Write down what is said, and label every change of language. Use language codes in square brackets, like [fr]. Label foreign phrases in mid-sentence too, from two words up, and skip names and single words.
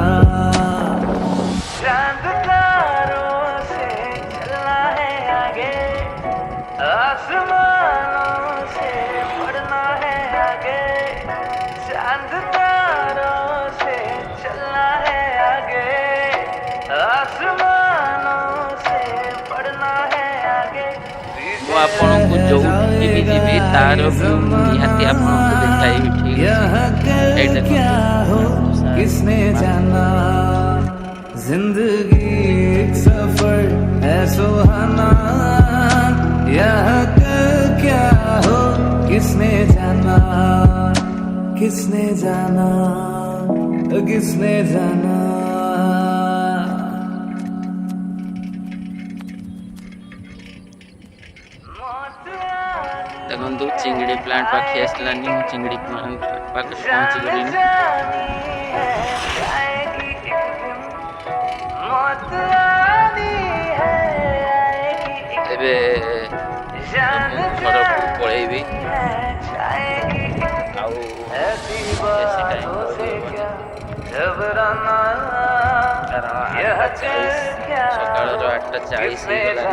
[hi] चांद तारों से चलना है आगे आसमानों से बढ़ना है आगे चांद तारों से चलना है आगे आसमानों से बढ़ना है आगे [or] ମୁଁ ଆପଣଙ୍କୁ ଯୋଉଠିକି ବି ଯିବି ତାର ନିହାତି ଆପଣଙ୍କୁ ଦେଖାଇବି। ଠିକ୍ [hi] यह क्या हो किसने जाना जिंदगी एक सफर है सुहाना यह कल क्या हो किसने जाना किसने जाना किसने जाना [or] ଦେଖନ୍ତୁ ଚିଙ୍ଗିଡ଼ି ପ୍ଲାଣ୍ଟ ପାଖି ଆସିଲାନି। ମୁଁ ଚିଙ୍ଗିଡ଼ି ପ୍ଲାଣ୍ଟ ପାଖରେ ପହଞ୍ଚିଗଲିଣି। ଏବେ ମୁଁ ଘରକୁ ପଳେଇବି ଆଉ ବେଶୀ ଟାଇମ୍ ସକାଳର 8:40 ହେଇଗଲାଣି।